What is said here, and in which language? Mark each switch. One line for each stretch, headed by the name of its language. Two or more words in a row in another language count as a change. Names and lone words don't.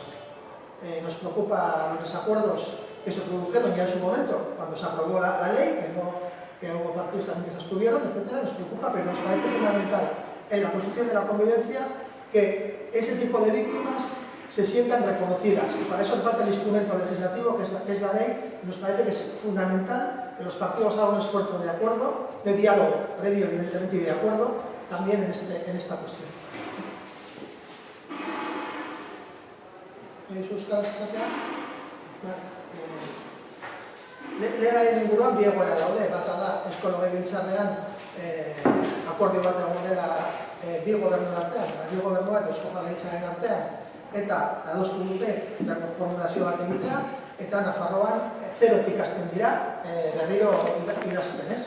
Spanish: Nos preocupa los desacuerdos que se produjeron ya en su momento, cuando se aprobó la ley, que hubo partidos también que se abstuvieron, etcétera, nos preocupa, pero nos parece fundamental en la construcción de la convivencia que ese tipo de víctimas se sientan reconocidas. Y para eso hace falta el instrumento legislativo, que es la ley, y nos parece que es fundamental que los partidos hagan un esfuerzo de acuerdo, de diálogo previo, evidentemente, y de acuerdo también en esta cuestión.
Basque: Euskaraz esatea, legaren inguruan bi egoera daude, bata da Eusko Legebiltzarrean akordio bat egon dela bi gobernuen artean, bi gobernu bat Eusko Jaurlaritzaren artean, eta adostu dute formulazio bat egitea, eta Nafarroan zerotik hasten dira berriro idazten, ez?